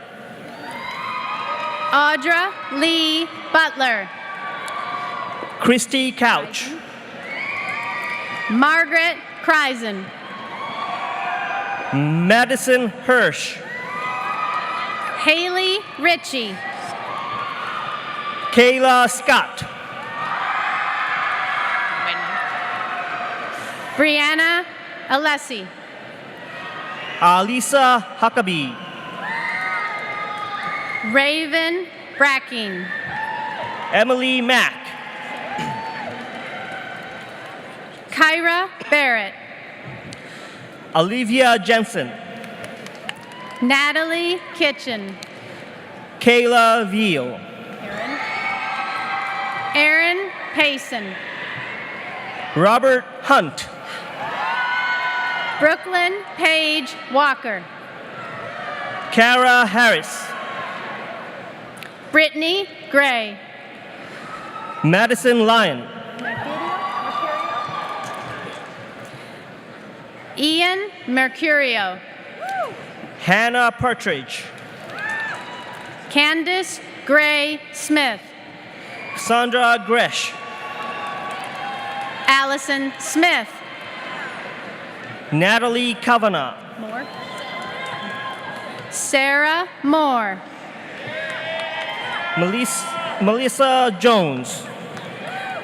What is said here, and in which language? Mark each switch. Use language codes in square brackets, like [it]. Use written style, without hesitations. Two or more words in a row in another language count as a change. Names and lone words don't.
[en] Audra Lee Butler. Christy Couch. Margaret Kreisen. Madison Hirsch. Haley Ritchie. Kayla Scott. Brianna Alessi. Alisa Huckabee. Raven Bracking. Emily Mack. Kyra Barrett. Olivia Jensen. Natalie Kitchen. Kayla Veal. Aaron Payson. Robert Hunt. Brooklyn Page Walker. Kara Harris. Brittany Gray. Madison Lyon. Ian Mercurio. Hannah Partridge. Candace Gray Smith. Sandra Gresh. Allison Smith. Natalie Kavanagh. Moore. Sarah Moore. Melissa Jones.